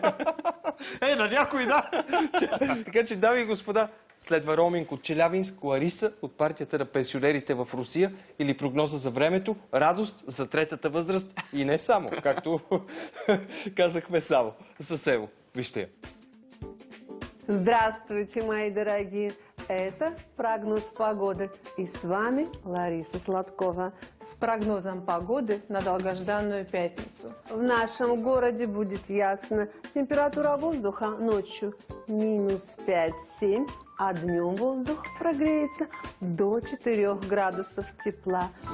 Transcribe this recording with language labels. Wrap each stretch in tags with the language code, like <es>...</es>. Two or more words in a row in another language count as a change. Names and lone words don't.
<bg>На някой да! Така че, дами и господа, следва роуминг от Челябинск, Лариса от партията на пенсионерите в Русия или прогноза за времето, радост за третата възраст и не само, както казахме само, с Ево. Вижте я.</bg> <ru>Здравствуйте, мои дорогие! Это прогноз погоды. И с вами Лариса Сладкова с прогнозом погоды на долгожданную пятницу. В нашем городе будет ясно. Температура воздуха ночью минус 5-7, а днем воздух прогреется до 4 градусов тепла.</ru>